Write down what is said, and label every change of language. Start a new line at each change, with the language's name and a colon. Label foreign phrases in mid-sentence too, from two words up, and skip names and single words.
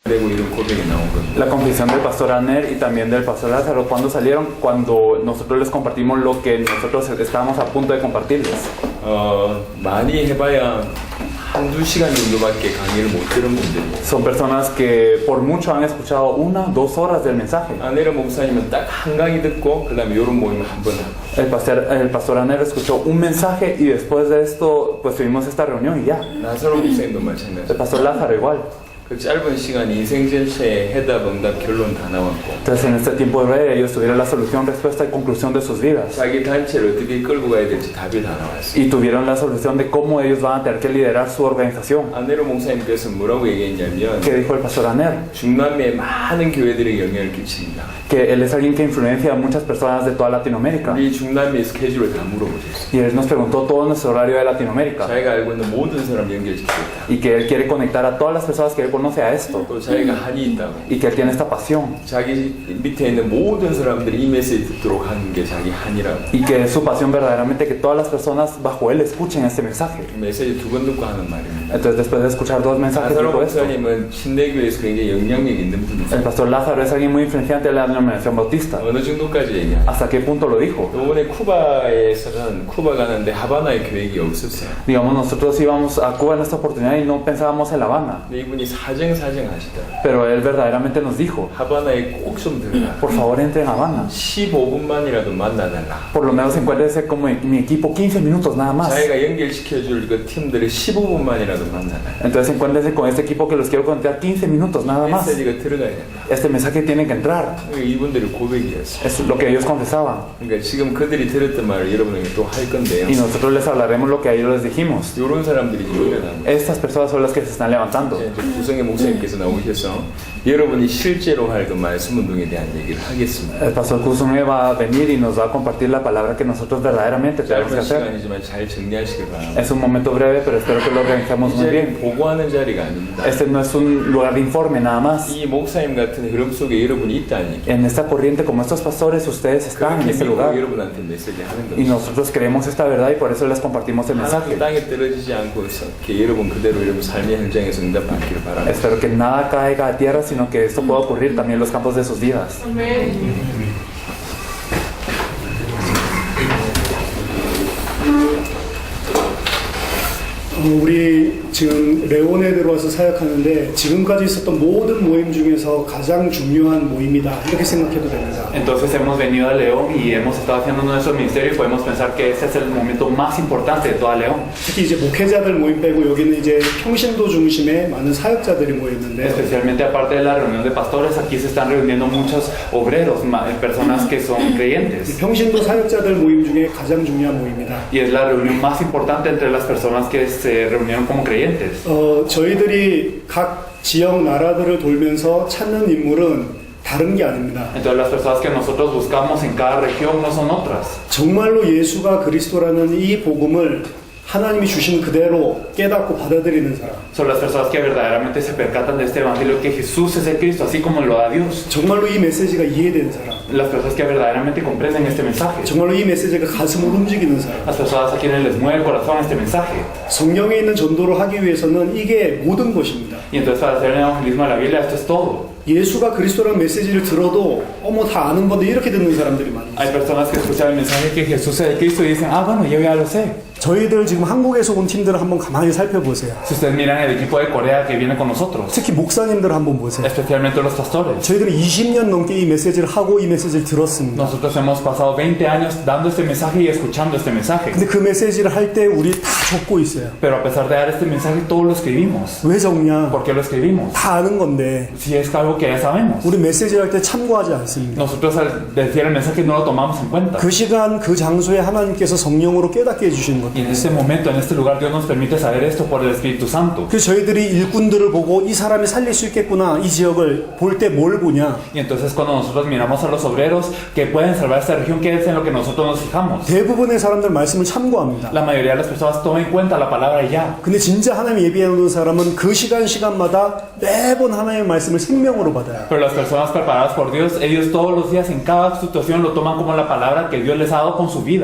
Spanish: La confesión del pastor Aner y también del pastor Lázaro, ¿cuándo salieron? Cuando nosotros les compartimos lo que nosotros estábamos a punto de compartirles.
Korean: 많이 해봐야 한두 시간 정도밖에 강의를 못 들은 분들이.
Spanish: Son personas que por mucho han escuchado 1, 2 horas del mensaje.
Korean: 아네르 목사님은 딱 한 강의 듣고 그다음에 이런 모임을 한 번 하고.
Spanish: El pastor Aner escuchó un mensaje y después de esto pues tuvimos esta reunión y ya.
Korean: 나사로 목사님도 마찬가지.
Spanish: El pastor Lázaro igual.
Korean: 그 짧은 시간 인생 전체의 해답, 응답, 결론 다 나왔고.
Spanish: Entonces en este tiempo breve ellos tuvieron la solución, respuesta y conclusión de sus vidas.
Korean: 자기 단체를 어떻게 끌고 가야 될지 답이 다 나왔어요.
Spanish: Y tuvieron la solución de cómo ellos van a tener que liderar su organización.
Korean: 아네르 목사님께서 뭐라고 얘기했냐면
Spanish: ¿Qué dijo el pastor Aner?
Korean: 중남미의 많은 교회들에게 영향을 끼칩니다.
Spanish: Que él es alguien que influencia a muchas personas de toda Latinoamérica.
Korean: 우리 중남미 스케줄을 다 물어보셨어요.
Spanish: Y él nos preguntó todo nuestro horario de Latinoamérica.
Korean: 자기가 알고 있는 모든 사람 연결시키겠다.
Spanish: Y que él quiere conectar a todas las personas que él conoce a esto.
Korean: 또 자기가 한이 있다고.
Spanish: Y que él tiene esta pasión.
Korean: 자기 밑에 있는 모든 사람들이 이 메시지 듣도록 하는 게 자기 한이라고.
Spanish: Y que es su pasión verdaderamente que todas las personas bajo él escuchen este mensaje.
Korean: 메시지 2번 듣고 하는 말입니다.
Spanish: Entonces después de escuchar 2 mensajes 나사로 dijo esto.
Korean: 목사님은 신대교회에서 굉장히 영향력 있는 분이세요.
Spanish: El pastor Lázaro es alguien muy influyente de la denominación bautista.
Korean: 어느 정도까지 얘기해요?
Spanish: ¿Hasta qué punto lo dijo?
Korean: 이번에 쿠바에서는 쿠바 가는데 하바나에 계획이 없었어요.
Spanish: Digamos, nosotros íbamos a Cuba en esta oportunidad y no pensábamos en La Habana.
Korean: 근데 이분이 사정사정 하시더라고요.
Spanish: Pero él verdaderamente nos dijo,
Korean: 하바나에 꼭 좀 들어가.
Spanish: por favor entre en Habana.
Korean: 15분만이라도 만나달라.
Spanish: Por lo menos encuéntrese como mi equipo 15 minutos nada más.
Korean: 자기가 연결시켜줄 그 팀들을 15분만이라도 만나달라.
Spanish: Entonces encuéntrense con este equipo que los quiero conectar 15 minutos nada más.
Korean: 메시지가 들어가야 된다.
Spanish: Este mensaje tiene que entrar.
Korean: 이분들의 고백이었어요.
Spanish: Es lo que ellos confesaban.
Korean: 그러니까 지금 그들이 들었던 말을 여러분에게 또 할 건데요.
Spanish: Y nosotros les hablaremos lo que a ellos les dijimos.
Korean: 이런 사람들이 일어나는 거예요.
Spanish: Estas personas son las que se están levantando.
Korean: 이제 구성의 목사님께서 나오셔서 여러분이 실제로 할 그 말씀 운동에 대한 얘기를 하겠습니다.
Spanish: El pastor Kuzunge va a venir y nos va a compartir la palabra que nosotros verdaderamente tenemos que
Korean: 짧은
Spanish: hacer.
Korean: 시간이지만 잘 정리하시길 바랍니다.
Spanish: Es un momento breve, pero espero que lo organicemos muy
Korean: 이제
Spanish: bien.
Korean: 보고하는 자리가 아닙니다.
Spanish: Este no es un lugar de informe nada más.
Korean: 이 목사님 같은 흐름 속에 여러분이 있다는 얘기.
Spanish: En esta corriente, como estos pastores, ustedes están en
Korean: 그렇게
Spanish: este
Korean: 믿고
Spanish: lugar.
Korean: 여러분한테 메시지 하는
Spanish: Y
Korean: 거죠.
Spanish: nosotros creemos esta verdad y por eso les compartimos el
Korean: 하나도
Spanish: mensaje.
Korean: 땅에 떨어지지 않고 이렇게 여러분 그대로 여러분 삶의 현장에서 응답받기를 바랍니다.
Spanish: Espero que nada caiga a tierra, sino que esto pueda ocurrir también en los campos de sus vidas.
Korean: 우리 지금 레온에 들어와서 사역하는데 지금까지 있었던 모든 모임 중에서 가장 중요한 모임이다 이렇게 생각해도 됩니다.
Spanish: Entonces hemos venido a León y hemos estado haciendo nuestro ministerio y podemos pensar que este es el momento más importante de toda León.
Korean: 특히 이제 목회자들 모임 빼고 여기는 이제 평신도 중심의 많은 사역자들이 모여 있는데
Spanish: Especialmente aparte de la reunión de pastores, aquí se están reuniendo muchos obreros, personas que son creyentes.
Korean: 평신도 사역자들 모임 중에 가장 중요한 모임이다.
Spanish: Y es la reunión más importante entre las personas que se reunieron como creyentes.
Korean: 저희들이 각 지역 나라들을 돌면서 찾는 인물은 다른 게 아닙니다.
Spanish: Entonces las personas que nosotros buscamos en cada región no son otras.
Korean: 정말로 예수가 그리스도라는 이 복음을 하나님이 주신 그대로 깨닫고 받아들이는 사람.
Spanish: Son las personas que verdaderamente se percatan de este evangelio que Jesús es el Cristo, así como lo da Dios.
Korean: 정말로 이 메시지가 이해되는 사람.
Spanish: Las personas que verdaderamente comprenden este mensaje.
Korean: 정말로 이 메시지가 가슴을 움직이는 사람.
Spanish: Las personas a quienes les mueve el corazón este mensaje.
Korean: 성경에 있는 전도를 하기 위해서는 이게 모든 것입니다.
Spanish: Y entonces para hacer el evangelismo de la Biblia esto es todo.
Korean: 예수가 그리스도라는 메시지를 들어도 다 아는 건데 이렇게 듣는 사람들이 많아요.
Spanish: Hay personas que escuchan el mensaje que Jesús es el Cristo y dicen, bueno, yo ya lo sé.
Korean: 저희들 지금 한국에서 온 팀들을 한번 가만히 살펴보세요.
Spanish: Si ustedes miran el equipo de Corea que viene con nosotros,
Korean: 특히 목사님들 한번 보세요.
Spanish: especialmente los pastores.
Korean: 저희들은 20년 넘게 이 메시지를 하고 이 메시지를 들었습니다.
Spanish: Nosotros hemos pasado 20 años dando este mensaje y escuchando este mensaje.
Korean: 근데 그 메시지를 할 때 우리 다 적고 있어요.
Spanish: Pero a pesar de dar este mensaje, todos lo escribimos.
Korean: 왜 적냐?
Spanish: ¿Por qué lo escribimos?
Korean: 다 아는 건데
Spanish: Si es algo que ya sabemos.
Korean: 우리 메시지를 할 때 참고하지 않습니다.
Spanish: Nosotros al decir el mensaje no lo tomamos en cuenta.
Korean: 그 시간 그 장소에 하나님께서 성령으로 깨닫게 해주시는
Spanish: Y
Korean: 겁니다.
Spanish: en este momento, en este lugar, Dios nos permite saber esto por el Espíritu Santo.
Korean: 그 저희들이 일꾼들을 보고 이 사람이 살릴 수 있겠구나 이 지역을 볼 때 뭘 보냐?
Spanish: Y entonces cuando nosotros miramos a los obreros que pueden salvar esta región, ¿qué es en lo que nosotros nos fijamos?
Korean: 대부분의 사람들 말씀을 참고합니다.
Spanish: La mayoría de las personas toman en cuenta la palabra ya.
Korean: 근데 진짜 하나님 예비해놓은 사람은 그 시간마다 매번 하나님의 말씀을 생명으로 받아요.
Spanish: Pero las personas preparadas por Dios, ellos todos los días en cada situación lo toman como la palabra que Dios les ha dado con su vida.